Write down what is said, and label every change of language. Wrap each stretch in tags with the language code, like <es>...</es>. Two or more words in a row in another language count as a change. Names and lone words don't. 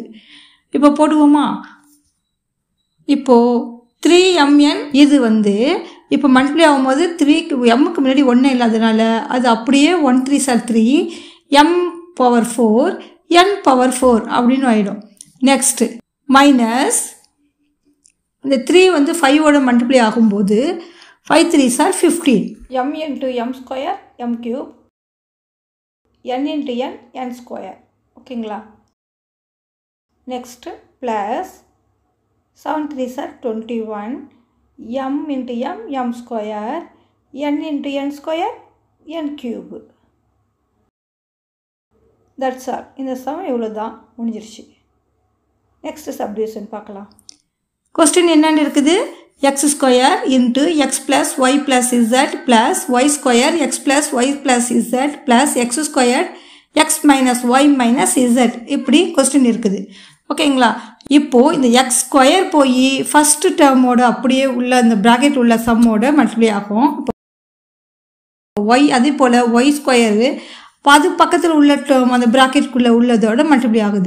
<ta>இப்போ போடுவோமா? இப்போ 3mn இது வந்து இப்போ மல்டிப்ளை ஆகும்போது 3க்கு mக்கு முன்னாடி 1 இல்லாதனால அது அப்படியே 1</ta> <en>3s are 3 m power 4 n power 4</en> <ta>அப்படின்னு ஆயிடும்.</ta> <en>next minus</en> <ta>இந்த 3 வந்து 5 ஓட மல்டிப்ளை ஆகும்போது</ta> <en>5 3s are 15 m into m square m cube n into n square. ஓகேங்களா? next plus 7 3s are 21 m into m square n into n square n cube. that's all.</en> <ta>இந்த சம் இவ்வளோதான், முடிஞ்சிருச்சு.</ta> <en>next subdivision</en> <ta>பார்க்கலாம். கொஸ்டின் என்னன்னு இருக்குது?</ta> <en>x square into x plus y plus z plus y square x plus y plus z plus x square x minus y minus z</en> <ta>இப்படி கொஸ்டின் இருக்குது. ஓகேங்களா? இப்போ இந்த</ta> <en>x square</en> <ta>போய்</ta> <en>first termoda</en> <ta>அப்படியே உள்ள இந்த பிராக்கெட் உள்ள சம்மோட மல்டிப்ளை ஆகும். y அதே போல்</ta> <en>y square</en> <ta>அது பக்கத்தில் உள்ள டேர்ம் அந்த பிராக்கெட்டுக்குள்ளே உள்ளதோட மல்டிப்ளை ஆகுது.</ta>